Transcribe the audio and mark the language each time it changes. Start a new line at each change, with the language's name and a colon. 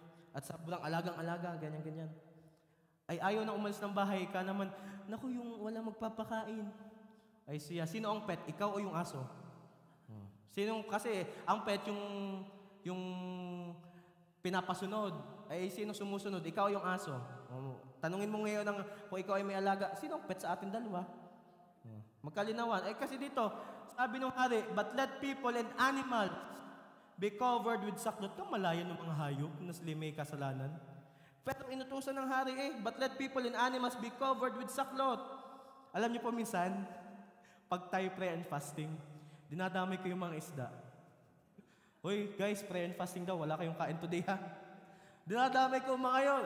Filipino: At sobrang alagang-alaga, ganyan-ganyan. Ay ayaw na umalis ng bahay ka naman, naku, yung wala magpapakain. Ay siya, sino ang pet? Ikaw o yung aso? Kasi ang pet yung pinapasunod. Ay sino sumusunod? Ikaw o yung aso? Tanungin mo ngayon kung ikaw ay may alaga, sino ang pet sa atin dalawa? Magkalinawan. Kasi dito, sabi ng hari,
English: but let people and animals be covered with sackcloth.
Filipino: Kamalayan ng mga hayop na sila may kasalanan. Pero inutusan ng hari
English: but let people and animals be covered with sackcloth.
Filipino: Alam niyo po minsan, pag tayo
English: prayer and fasting,
Filipino: dinadamay ko yung mga isda. Hoy guys,
English: prayer and fasting
Filipino: daw, wala kayong kain today ha. Dinadamay ko mga yun.